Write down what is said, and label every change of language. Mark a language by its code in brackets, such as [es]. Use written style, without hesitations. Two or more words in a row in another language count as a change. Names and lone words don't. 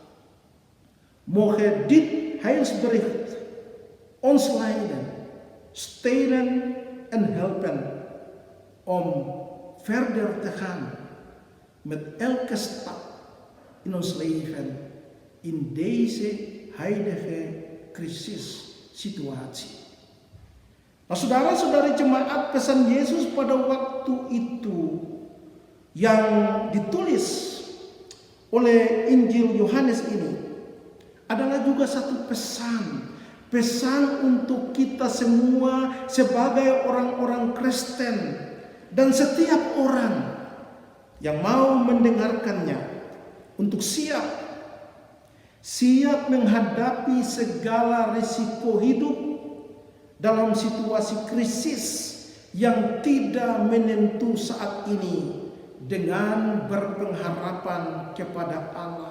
[nl] Mogen dit heilsbericht ons leiden, steunen en helpen om verder te gaan met elke stap in ons leven in deze huidige crisissituatie. [id] Nah, saudara-saudari jemaat, pesan Yesus pada waktu itu yang ditulis oleh Injil Yohanes ini adalah juga satu pesan untuk kita semua sebagai orang-orang Kristen dan setiap orang yang mau mendengarkannya untuk siap menghadapi segala risiko hidup dalam situasi krisis yang tidak menentu saat ini dengan berpengharapan kepada Allah.